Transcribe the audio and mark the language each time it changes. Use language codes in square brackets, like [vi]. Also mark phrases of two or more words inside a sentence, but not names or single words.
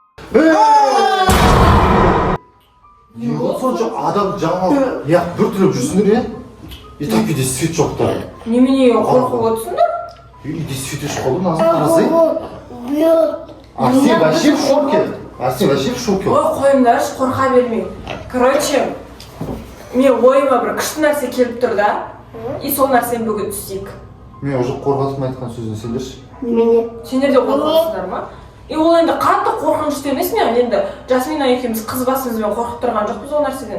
[kk] Не сонша адам жаңалық бір түліп жүрсіңдер е? Так үйде свет жоқ та. Немене қорқып отырсыңдар? Үйде свет өшіп қалды, назым қарасай. [ru] Арсен вообще в шоке. Арсен вообще в шоке. [kk] Ой, қойыңдаршы, қорқа бермей. Короче, мен ойыма бір күшті нәрсе келіп тұр да. И сол нәрсені бүгін түсейік. Мен уже қорқатып айтқан сөзін сендерші. Немене? Сендер де қорқасыңдар ма? И ол енді қатты қорқынышты емес мен. Енді Жасмина екеуміз қыз басымызбен қорқып тұрған жоқпыз ол нәрседен.